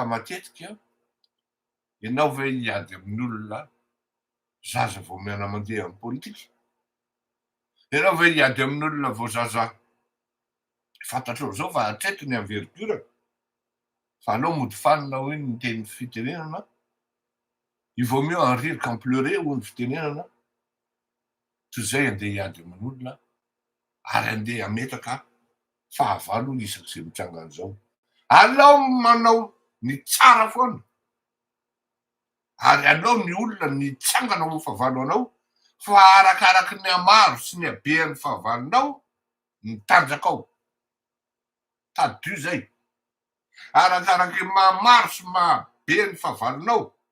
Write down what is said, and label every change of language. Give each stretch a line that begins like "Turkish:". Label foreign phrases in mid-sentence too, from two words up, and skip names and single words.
Malagasy: matetika ianao ve hiady amin'ny olona zaza vao miana mandeha amin'ny politika ianao ve hiady amin'ny olona vao zaza fantatreo zao fa hatretiny envergure fa aleo mody fanina hoe ny teny fitenenana
French: il vaut mieux en rire qu'en pleurer
Malagasy: hoy ny fitenenana toy zay andeha hiady amin'olona ary andeha ametaka fahavalo isaky zay mitrangana zao aleo manao ny tsara foana ary aleo ny olona nitsangana ho fahavalo anao fa arakaraky ny amaro sy ny abean'ny fahavalonao ny tanjaka ao tady zay arakaraky mamaro sy mabe ny fahavalonao